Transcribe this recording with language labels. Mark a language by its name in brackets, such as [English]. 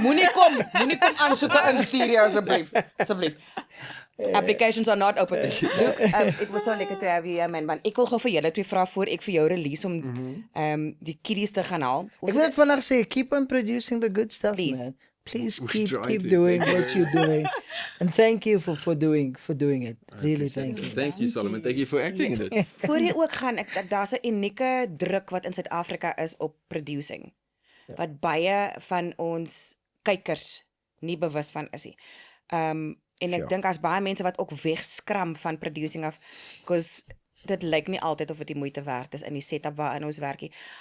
[Afrikaans] Moenie kom aansoeke instuur jou asseblief. [English] Applications are not open. Look, it was so lekker to have you here, man. [Afrikaans] Want ek wil gou vir julle twee vra voor ek vir jou release om die kiddies te gaan haal. Ek wil net vandag sê, [English] keep on producing the good stuff, Please. man. Please We keep try to. doing what you're doing. And thank you for doing it. Really, thank you. Thank you, Solomon. Thank you for acting in it. [Afrikaans] Voor jy ook gaan, daar's 'n unieke druk wat in Suid-Afrika is op producing. Wat baie van ons kykers nie bewus van is nie. En ek dink as baie mense wat ook wegskram van producing af, because dit lyk nie altyd of dit die moeite werd is in die setup waarin ons werk nie.